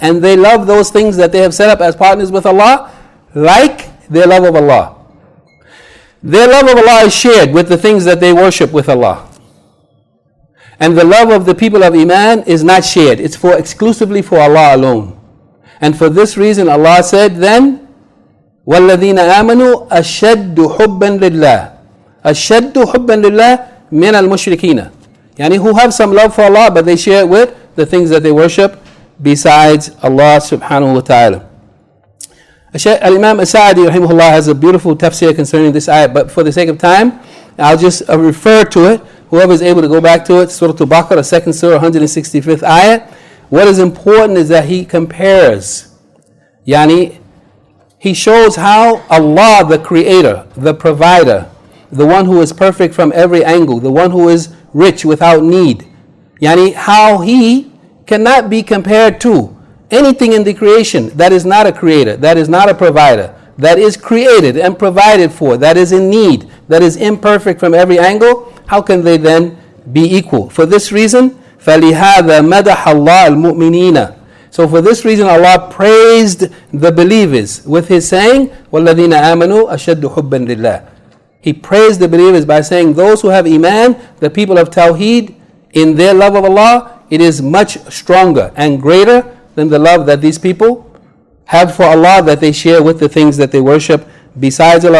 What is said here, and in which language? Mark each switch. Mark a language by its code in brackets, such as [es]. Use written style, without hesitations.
[en] And they love those things that they have set up as partners with Allah like their love of Allah. Their love of Allah is shared with the things that they worship with Allah. And the love of the people of Iman is not shared. It's exclusively for Allah alone. And for this reason Allah said then, [ar] وَالَّذِينَ آمَنُوا أَشَدُّ حُبًّا لِلَّهِ أَشَدُّ حُبًّا لِلَّهِ مِنَ الْمُشْرِكِينَ. [en] Yani who have some love for Allah, but they share it with the things that they worship besides Allah subhanahu wa ta'ala. Al-Imam As-Sa'di rahimahullah has a beautiful tafsir concerning this ayat, but for the sake of time, I'll just refer to it. Whoever is able to go back to it, Surah Al-Baqarah, 2nd Surah, 165th ayat. What is important is that he compares, yani he shows how Allah, the creator, the provider, the one who is perfect from every angle, the one who is rich without need, yani how he cannot be compared to anything in the creation that is not a creator, that is not a provider, that is created and provided for, that is in need, that is imperfect from every angle. How can they then be equal? For this reason, [ar] فَلِهَذَا مَدَحَ اللَّهُ الْمُؤْمِنِينَ. [en] So for this reason Allah praised the believers with his saying, [ar] وَالَّذِينَ آمَنُوا أَشَدُّ حُبًّا لِلَّهِ. [en] He praised the believers by saying those who have Iman, the people of Tawheed, in their love of Allah, it is much stronger and greater than the love that these people have for Allah, that they share with the things that they worship besides Allah.